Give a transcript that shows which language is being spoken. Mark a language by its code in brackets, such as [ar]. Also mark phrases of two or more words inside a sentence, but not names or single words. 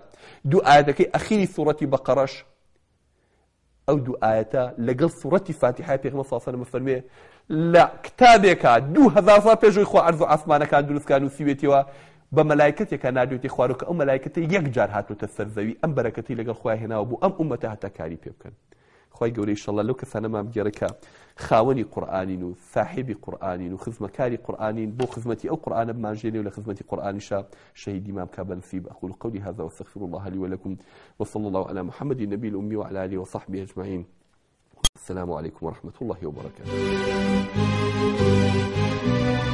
[ckb] 2 ئاەتەکەی ئەخیری سوورەتی بەقەڕەش ئەو 2 ئاەتە لەگەڵ سوورەتی فاتحای پێغەمبەر [ar] صلی الله علیه و سلم [ckb] فەرمێ لە کتابێکا 2000 ساڵ پێشەوەی خوا عەرز و ئاسمانەکان دروستکان نووسیوێتەوە بە مەلایکەتێکە ناردوێتی خوارەوە کە ئەو مەلایکەتە یەک جار هاتوۆتە سەر زەوی. ئەم بەرەکەتی لەگەڵ خوای هێناوە بوو ئەم ئومەتە هەتا کاری پێ بکەن. خوای گەورەی ئینشەڵڵا لەو کەسانەمان بگێڕێ کە خاوەنی قورئانین و صاحبی قورئانین و خزمەکاری قورئانین بۆ خزمەتی ئەو قورئانە بمانژێنێ و لە خزمەتی قورئانیشا شەهیدیمان بکە بەنسیب. [ar] أقول قولي هذا واستغفر الله لي ولكم وصلى الله على محمد النبي الأمي وعلى آله وصحبه أجمعين. السلام عليكم ورحمة الله وبركاته.